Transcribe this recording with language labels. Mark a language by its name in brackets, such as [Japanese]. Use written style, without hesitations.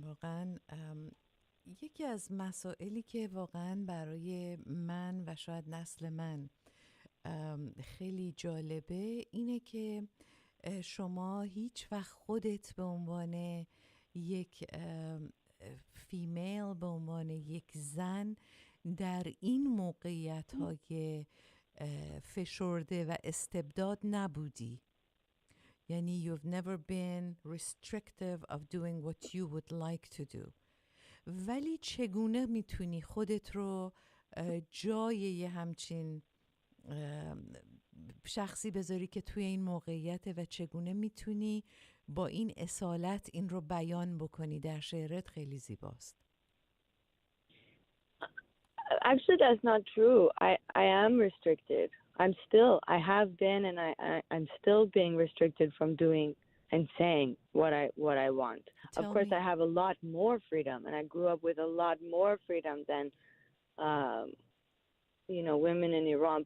[Persian] واقعا یکی از مسائلی که واقعا برای من و شاید نسل من خیلی جالبه اینه که شما هیچ وقت خودت به عنوان یک فیمیل، به عنوان یک زن در این موقعیت های فشرده و استبداد نبودی. [English] یعنی you've never been restrictive of doing what you would like to do. [Persian] ولی چگونه میتونی خودت رو جای یه همچین شخصی بذاری که توی این موقعیت و چگونه میتونی با این اصالت این رو بیان بکنی در شعرت؟ خیلی زیباست. [English] Actually, that's not true. I am restricted. I have been, and I'm still being restricted from doing and saying what I want. Of course, I have a lot more freedom, and I grew up with a lot more freedom than, women in Iran.